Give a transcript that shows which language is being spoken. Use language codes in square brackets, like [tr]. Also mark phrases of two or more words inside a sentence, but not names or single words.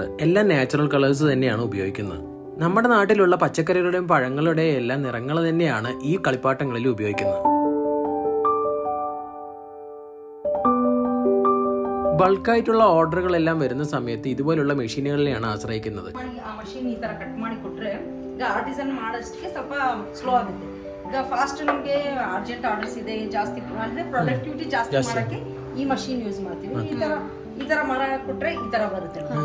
[ml] എല്ലാം [en] natural colours [ml] തന്നെയാണ് ഉപയോഗിക്കുന്നത്. നമ്മുടെ നാട്ടിലുള്ള പച്ചക്കറികളുടെയും പഴങ്ങളുടെയും എല്ലാം നിറങ്ങൾ തന്നെയാണ് ഈ കളിപ്പാട്ടങ്ങളിൽ ഉപയോഗിക്കുന്നത്. ബൾക്കായിട്ടുള്ള ഓർഡറുകളെല്ലാം വരുന്ന സമയത്ത് ഇതുപോലുള്ള മെഷീനുകളിലെയാണ് ആശ്രയിക്കുന്നത്. [kn] ಆರ್ಟಿಸನ್ ಮಾಡೋಷ್ಟಕ್ಕೆ ಸ್ವಲ್ಪ ಸ್ಲೋ ಆಗುತ್ತೆ. ಈಗ ಫಾಸ್ಟ್ ನಮಗೆ [en] urgent orders [kn] ಇದೆ, ಜಾಸ್ತಿ ಅಂದರೆ ಪ್ರೊಡಕ್ಟಿವಿಟಿ ಜಾಸ್ತಿ ಮಾಡೋಕ್ಕೆ ಈ [en] machine use [kn] ಮಾಡ್ತೀವಿ. ಈ ಥರ ಮರ ಕೊಟ್ಟರೆ ಈ ಥರ ಬರುತ್ತೆ.